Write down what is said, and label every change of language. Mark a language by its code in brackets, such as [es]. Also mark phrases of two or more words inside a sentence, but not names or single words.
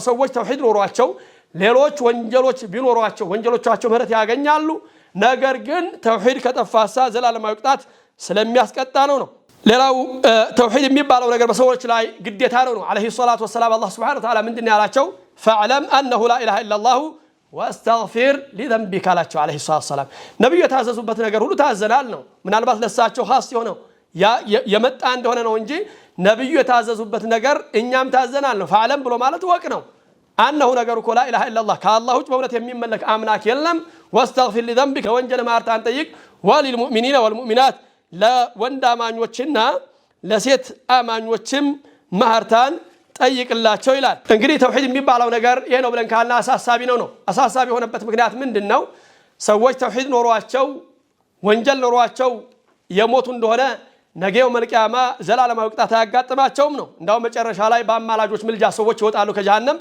[am] ሰዎች ተውሂድ ኖሯቸው ሌሎች ወንጀሎች ቢኖሯቸው ወንጀሎቻቸው ምህረት ያገኛሉ። ነገር ግን ተውሂድ ከጠፋሳ ዘላለማዊ ቅጣት ስለሚያስቀጣ ነው። ሌላው ተውሂድ የሚባለው ነገር በሰዎች ላይ ግዴታ ነው። [ar] عليه الصلاة والسلام [am] አላህ [ar] سبحانه وتعالى [am] ምንድነው ያላቸው? ፈዕለም [ar] أنه لا إله إلا الله واستغفر لذنبك [am] አላቸው [ar] عليه الصلاة والسلام። [am] ነብዩ የታዘዙበት ነገር ሁሉ ታዘናል ነው። ምናልባት ለሳቸው ኻስ የሆነው የመጣ እንደሆነ ነው እንጂ ነብዩ የታዘዙበት ነገር እኛም ታዘናል ነው። ፈዕለም ብሎ ማለት ወቅ ነው። أنه ነገሩ እኮ [ar] لا إله إلا الله [am] ከአላህ ውጭ በእውነት የሚመለክ አምላክ የለም። [ar] واستغفر لذنبك [am] ወንጀል ማርታን ጠይቅ [ar] وللمؤمنين والمؤمنات [am] ለወንድ አማኞችና ለሴት አማኞችም ማርታን ጠይቅላቸው ይላል። እንግዲህ ተውሂድ የሚባለው ነገር ይሄ ነው ብለን ካልና አሳሳቢ ነው። አሳሳቢ የሆነበት ምክንያት ምንድነው? ሰዎች ተውሂድ ኖሯቸው ወንጀል ኖሯቸው የሞቱ እንደሆነ ነገው መልቂያማ ዘላለማዊ ቅጣት ያጋጥማቸውም ነው። እንዳው መጨረሻ ላይ በአማላጆች ምልጃ ሰዎች ይወጣሉ ከጀሃነም።